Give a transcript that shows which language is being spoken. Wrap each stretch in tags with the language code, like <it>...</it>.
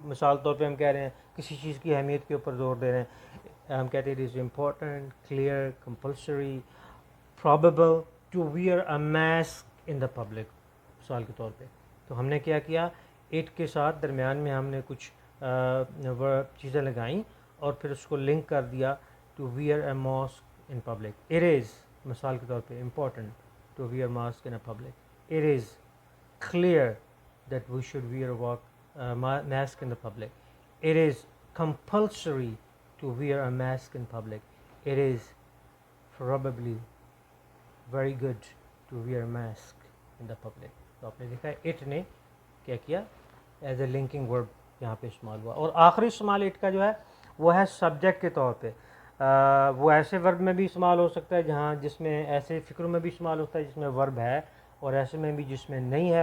<ur>مثال طور پہ ہم کہہ رہے ہیں کسی چیز کی اہمیت کے اوپر زور دے رہے ہیں, ہم کہتے ہیں</ur> <en>It is important, clear, compulsory, probable to wear a mask in the public.</en> <ur>مثال کے طور پہ تو ہم نے کیا کیا, اٹ کے ساتھ درمیان میں ہم نے کچھ چیزیں لگائیں اور پھر اس کو لنک کر دیا</ur> <en>To wear a mask in public. It is</en> <ur>مثال کے طور پہ</ur> <en>Important to wear mask in a public. It is clear that we should wear a mask in the public. It is compulsory to wear a mask in public. It is probably very good to wear a mask in the public.</en> <ur>تو آپ نے دیکھا it نے کیا کیا as a linking ورب یہاں پہ استعمال ہوا. اور آخری استعمال اٹ کا جو ہے وہ ہے سبجیکٹ کے طور پہ. وہ ایسے ورب میں بھی استعمال ہو سکتا ہے جس میں ایسے فکروں میں بھی استعمال ہوتا ہے جس میں ورب ہے, اور ایسے میں بھی جس میں نہیں ہے.</ur>